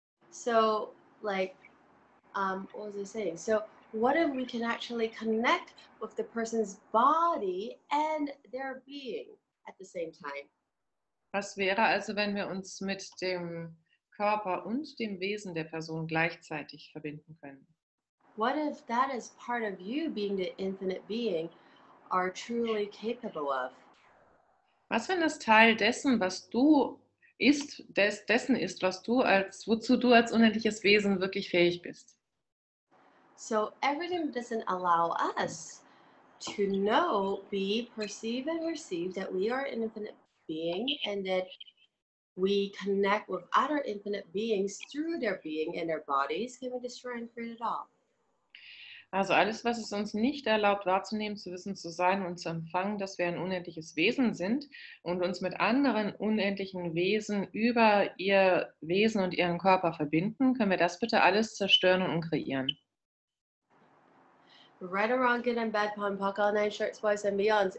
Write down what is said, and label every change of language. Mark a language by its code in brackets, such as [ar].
[en] So, like, what was I saying? So, what if we can actually connect with the person's body and their being at the same time? [de] Was wäre also, wenn wir uns mit dem Körper und dem Wesen der Person gleichzeitig verbinden können? [en] What if that is part of you being the infinite being are truly capable of? [de] Was, wenn das Teil dessen, was du ist, dessen ist, wozu du als unendliches Wesen wirklich fähig bist? [en] So everything doesn't allow us to know, be, perceive, and receive that we are an infinite being and that we connect with other infinite beings through their being and their bodies. Can we destroy and create it all? [de] Also alles, was es uns nicht erlaubt wahrzunehmen, zu wissen, zu sein und zu empfangen, dass wir ein unendliches Wesen sind und uns mit anderen unendlichen Wesen über ihr Wesen und ihren Körper verbinden, können wir das bitte alles zerstören und kreieren. [en] Right or wrong, good and bad, POD, all nine shorts, boys and beyonds.